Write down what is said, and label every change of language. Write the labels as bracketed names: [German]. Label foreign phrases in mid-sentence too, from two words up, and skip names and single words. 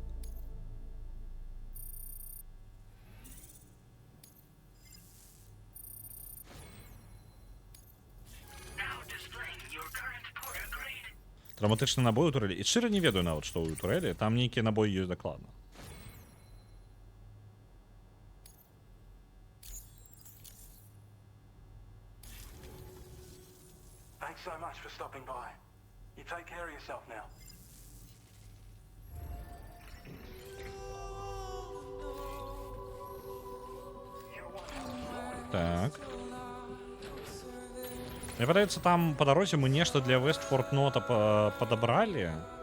[Belarusian] Травматычны набой у турэлі. І шчыра не ведаю нават, што ў турэлі. Там нейкія набоі ёсць дакладна. [English] Thanks so much for stopping by. You take care of yourself now. [Belarusian] Так. Мне падаецца, там па дарозе мы нешта для Вестфорд Нота падабралі.